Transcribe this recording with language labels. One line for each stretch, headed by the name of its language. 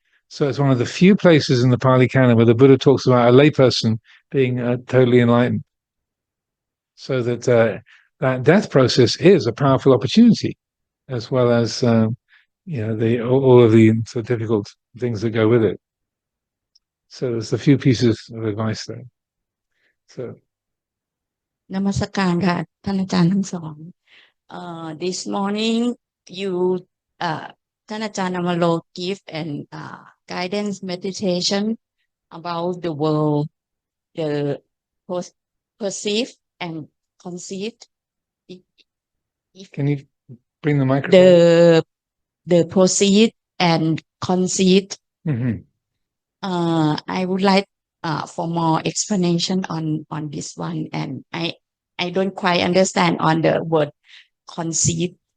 English: So it's one of the few places in the Pali Canon where the Buddha talks about a layperson being totally enlightened. So that that death process is a powerful opportunity, as well as all of the sort of difficult things that go with it. So there's a few pieces of advice there. So
Thai: นมัสการค่ะท่านอาจารย์ทั้งสอง
English: this morning you ท่านอาจารย์ Amaro give an guidance meditation about the world, the perceive and conceive. Can you bring the microphone? The proceed and conceit. Mm-hmm. I would like for more explanation on this one, and I don't quite understand on the word conceit.